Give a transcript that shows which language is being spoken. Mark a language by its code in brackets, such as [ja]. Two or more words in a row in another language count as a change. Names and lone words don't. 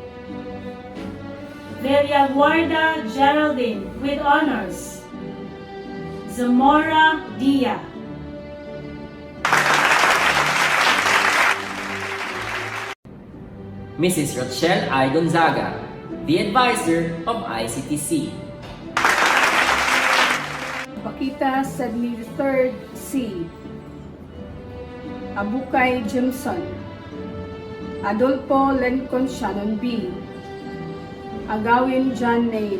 [en] Villaguarda Geraldine with honors. Zamora Dia. Mrs. Rochelle I. Gonzaga, the advisor of ICTC. Pakita Sedmi III C. Abukay Jimson. Adolfo Lencon Shannon B. Agawin John Nail.